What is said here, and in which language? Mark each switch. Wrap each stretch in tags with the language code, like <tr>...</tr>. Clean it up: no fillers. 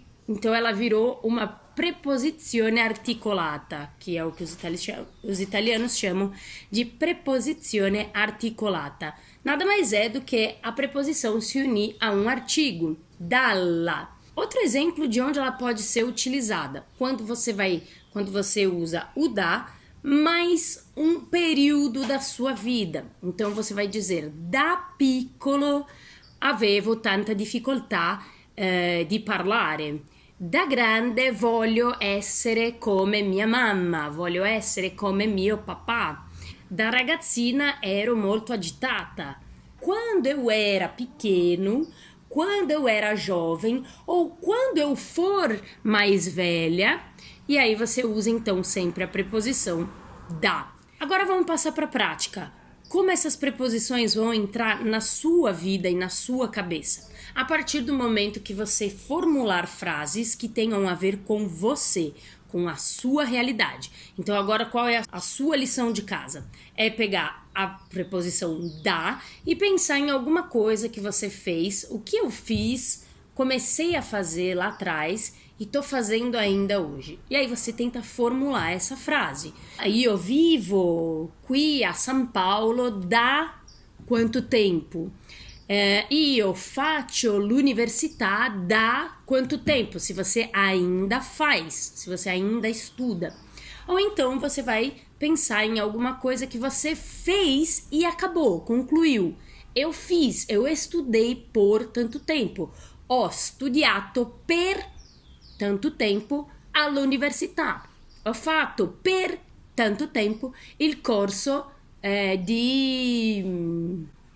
<pt>Então ela virou uma preposizione articolata, que é o que os italianos chamam de preposizione articolata. Nada mais é do que a preposição se unir a um artigo, dalla. Outro exemplo de onde ela pode ser utilizada, quando você usa o da mais um período da sua vida. Então você vai dizer,</pt> <it>da piccolo avevo tanta difficoltà di parlare. Da grande voglio essere come mia mamma, voglio essere come mio papà. Da ragazzina ero molto agitata.</it> <pt>quando eu era pequeno, quando eu era jovem ou quando eu for mais velha. E aí você usa então sempre a preposição da. Agora vamos passar para a prática. Como essas preposições vão entrar na sua vida e na sua cabeça? A partir do momento que você formular frases que tenham a ver com você, com a sua realidade. Então agora qual é a sua lição de casa? É pegar a preposição da e pensar em alguma coisa que você fez, o que eu fiz, comecei a fazer lá atrás e tô fazendo ainda hoje. E aí você tenta formular essa frase.</pt> <it>Io vivo qui a São Paulo da quanto tempo? Io faccio l'università da quanto tempo?</it> <pt>Se você ainda faz, se você ainda estuda. Ou então você vai pensar em alguma coisa que você fez e acabou, concluiu. Eu fiz, eu estudei por tanto tempo.</pt> <it>Ho studiato per tanto tempo all'università. Ho fatto per tanto tempo il corso di...</it>